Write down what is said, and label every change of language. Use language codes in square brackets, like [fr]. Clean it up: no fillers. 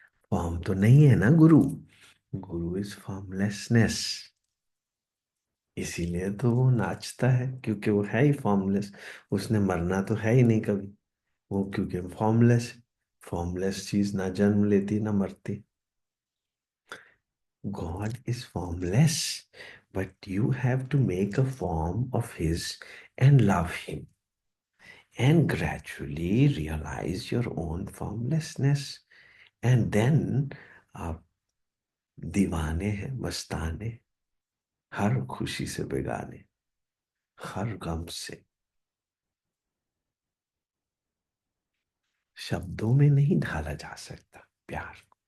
[hi] Form तो नहीं है ना गुरु। [en] Guru is formlessness. [hi] इसीलिए तो वो नाचता है, क्योंकि वो है ही फॉर्मलेस। उसने मरना तो है ही नहीं कभी। वो क्योंकि फॉर्मलेस। फॉर्मलेस चीज ना जन्म लेती ना मरती। [en] God is formless, but you have to make a form of His and love Him, and gradually realize your own formlessness. And then [hi] आप दीवाने हैं, मस्ताने, हर खुशी से बेगाने, हर गम से। शब्दों में नहीं ढाला जा सकता प्यार।